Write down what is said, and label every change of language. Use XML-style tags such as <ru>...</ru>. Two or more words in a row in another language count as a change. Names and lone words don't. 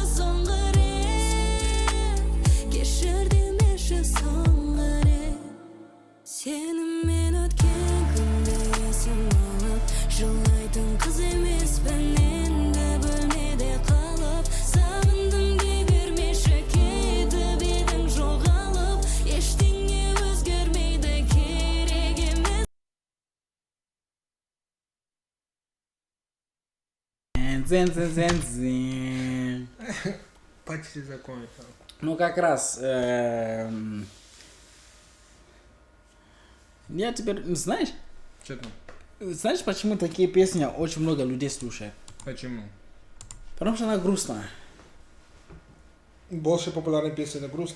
<kk>соңғы рет кешір демеші соңғы рет сеніммен өткен күнде есім алып жылайтын қыз емеспін енді бөлмеде қалып сағындым дей бермеші кетіп едің жоғалып ештеңе өзгермейді керек емес Зен.</kk> <ru>Почти закончил. Ну, как раз, я теперь, знаешь, Что там? знаешь, почему такие песни очень много людей слушают? Почему? Потому что она грустная. Больше популярной песни это грустно.</ru>